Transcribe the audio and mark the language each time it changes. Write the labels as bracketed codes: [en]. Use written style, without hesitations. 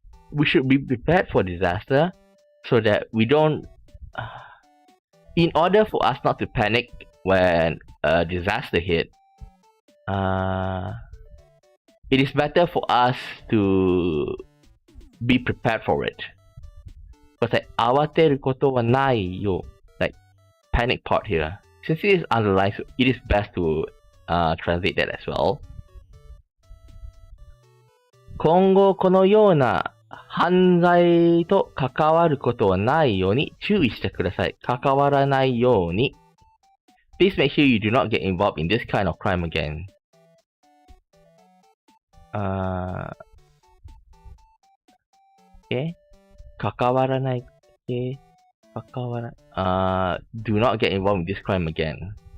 [en] We should be prepared for disaster so that we don't in order for us not to panic when a disaster hit, it is better for us to be prepared for it. Because like, [ja] 慌てることはないよ [en] like panic part here. Since it is underlined, so it is best to translate that as well. [ja] 今後このような犯罪と関わることはないように注意してください。関わらないように。 [en] Please make sure you do not get involved in this kind of crime again. [ja] Okay. 関わらない。Okay. [en] 関わらdo not get involved in this crime again.